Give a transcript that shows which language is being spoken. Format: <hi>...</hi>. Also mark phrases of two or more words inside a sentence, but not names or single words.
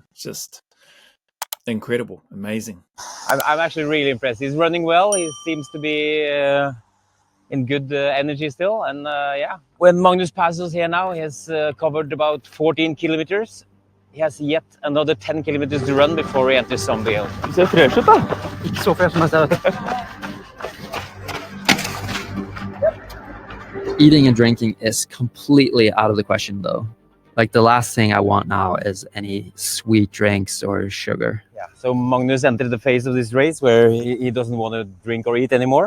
<en>Just incredible, amazing. I'm actually really impressed. He's running well. He seems to be in good energy still. And yeah, when Magnus passes here now, he has covered about 14 kilometers. He has yet another 10 kilometers to run before he enters Zombie Hill.</en> <no>Du ser fresh ut da. Ikke så fresh som jeg ser.</no> <en>Eating and drinking is completely out of the question, though. Like, the last thing I want now is any sweet drinks or sugar. Yeah. So Magnus entered the phase of this race where he doesn't want to drink or eat anymore.</en>